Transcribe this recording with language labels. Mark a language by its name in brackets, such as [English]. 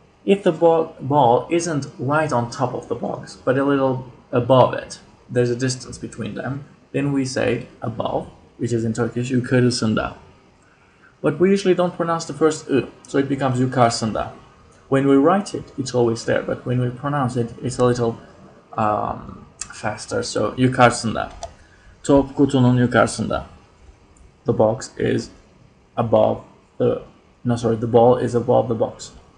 [English] If the ball isn't right on top of the box, but a little above it, there's a distance between them, then we say above, which is in Turkish yukarısında. But we usually don't pronounce the first U, so it becomes yukarısında. When we write it, it's always there, but when we pronounce it, it's a little faster, so yukarısında. [Turkish] Top kutunun yukarısında. [English] The box is above the ball is above the box.